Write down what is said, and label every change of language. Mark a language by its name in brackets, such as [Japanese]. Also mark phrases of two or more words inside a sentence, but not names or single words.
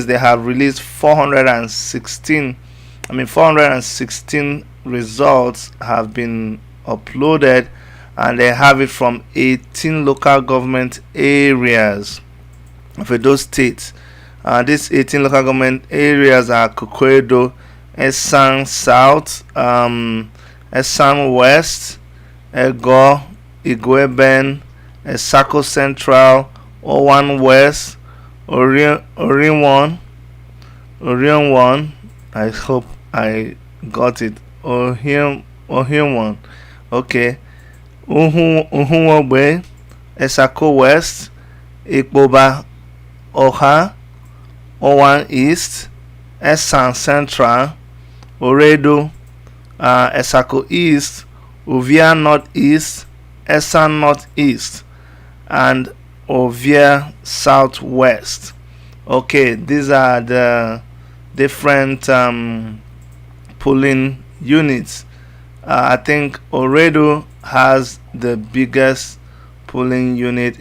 [English] They have released 416 results have been uploaded, and they have it from 18 local government areas of Edo State. These 18 local government areas are Kokoedo, Esan South, Esan West, Ego, Igweben, Esako Central, Owan West, Orion 1. I hope I got it. Orion 1. Okay. Uhunwogbe, Esako West, Ikpoba, Oha, Owan East, Esan Central, Oredo, Esako East, Ovia Northeast, Esan Northeast, and Ovia Southwest. Okay, these are the different polling units. I think Oredo has the biggest polling unit.